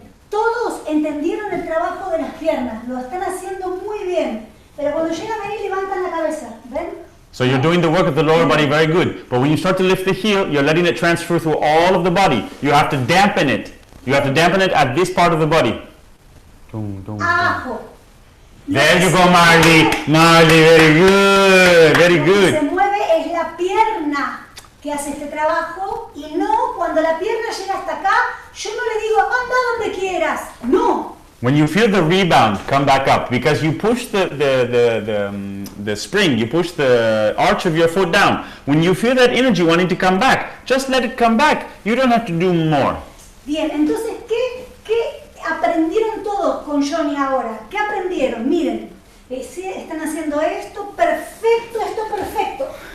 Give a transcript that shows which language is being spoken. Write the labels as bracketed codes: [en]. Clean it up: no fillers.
[es] Todos entendieron el trabajo de las piernas. Lo están haciendo muy bien. Pero cuando llegan ahí, levantan la cabeza. ¿Ven? [en] So you're doing the work of the lower body very good. But when you start to lift the heel, you're letting it transfer through all of the body. You have to dampen it. You have to dampen it at this part of the body. [es] Abajo. [en] There you go, Marley. Marley, very good. Very [es] Lo que se [en] good. [es] mueve es la pierna que hace este trabajo y no cuando la pierna llega hasta acá, yo no le digo anda donde quieras. No, [en] When you feel the rebound come back up, because you push the spring, you push the arch of your foot down. When you feel that energy wanting to come back, just let it come back. You don't have to do more. [es] Bien, entonces, ¿qué aprendieron todos con Jonny ahora? ¿Qué aprendieron? Miren, ¿sí? Están haciendo esto perfecto.